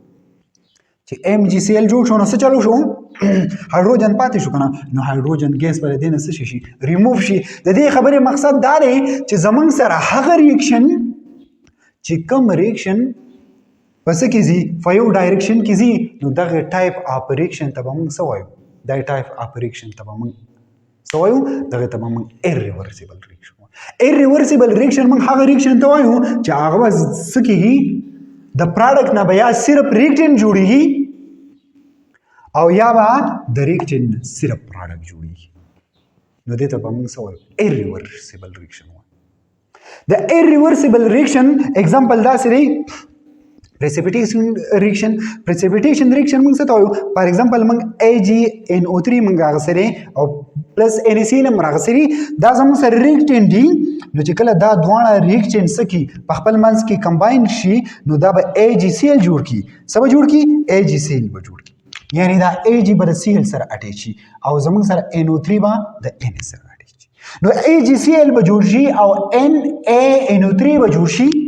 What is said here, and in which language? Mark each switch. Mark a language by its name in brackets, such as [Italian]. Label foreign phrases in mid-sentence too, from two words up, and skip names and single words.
[Pashto] نو څه چلو شو هایدروجن پاتې شو کنه نو هایدروجن ګیس پر دې نه څه شي ریموف شي د دې خبرې مقصد دا دی چې زمونږ سره هغه ریاکشن چې کوم ریاکشن پس کې زی فایو ډایرکشن کې زی نو دغه [English] type of reaction [Pashto] ته به موږ څه وایو دا [English] type of reaction [Pashto] ته به موږ څه وایو دغه ته به موږ [English] irreversible reaction irreversible reaction [Pashto] موږ هغه ریاکشن ته وایو چې هغه څه کېږي د پروډکټ نه بیا صرف ریاکشن جوړیږي او یا به د ریکټین صرف پراډکټ جوړیږي نو دې ته به موږ څه وایو [English] irreversible reaction [Pashto] وایو د [English] irreversible reaction [Pashto] example داسې دی [English] precipitation reaction [Pashto] موږ څه ته وایو [English] for example [Pashto] موږ AgNO3 موږ راغسري او پلس NaCl هم راغسري دا زموږ سره ریکټین دي نو چې کله دا دواړه ریکټین سکی په خپل منځ کې کمباین شي نو دا به AgCl جوړ کی څه به جوړ کی AgCl به جوړ کی یعنی دا Ag به د Cl سره اٹیچ شي او زموږ سره NO3 به د Na سره اٹیچ شي نو AgCl به جوړ شي او NaNO3 به جوړ شي